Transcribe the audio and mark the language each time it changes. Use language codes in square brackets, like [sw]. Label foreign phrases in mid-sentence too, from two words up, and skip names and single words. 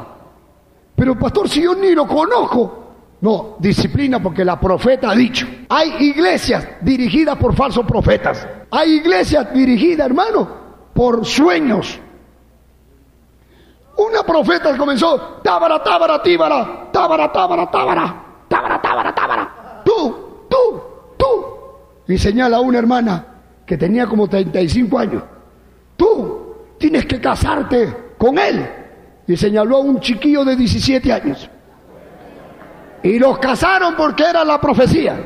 [es] Pero pastor, si yo ni lo conozco. No, disciplina porque la profeta ha dicho. Hay iglesias dirigidas por falsos profetas. Hay iglesias dirigidas, hermano, por sueños. Una profeta comenzó, tábara, tábara, tíbara, tábara, tábara, tábara, tábara, tábara, tábara. Tú. Y señala a una hermana que tenía como 35 años. Tú tienes que casarte con él. Y señaló a un chiquillo de 17 años. Y los casaron porque era la profecía.